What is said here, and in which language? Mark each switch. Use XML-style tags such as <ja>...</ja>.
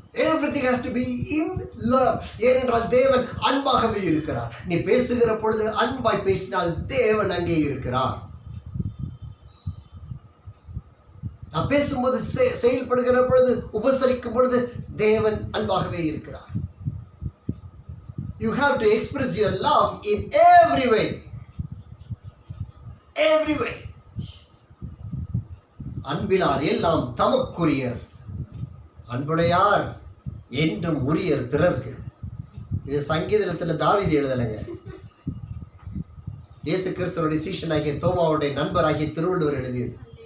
<en>Everything has to be in love.</en> <ta>ஏனென்றால் தேவன் அன்பாகவே இருக்கிறார். நீ பேசுகிற பொழுது அன்பாய் பேசினால் தேவன் அங்கே இருக்கிறார். நான் பேசும்போது செயல்படுகிற பொழுது உபசரிக்கும் பொழுது தேவன் அன்பாகவே இருக்கிறார்.</ta> <en>You have to express your love in every way. Every way.</en> <ta>அன்பிலார் எல்லாம் தமக்குரியர், அன்புடையார் என்றும் உரியர் பிறர்க்கு. இது சங்கீதத்தில் தாவீது எழுதலைங்க. இயேசு கிறிஸ்துவனுடைய சீஷனாகிய தோமாவுடைய நண்பராகிய திருவள்ளுவர் எழுதியது.</ta>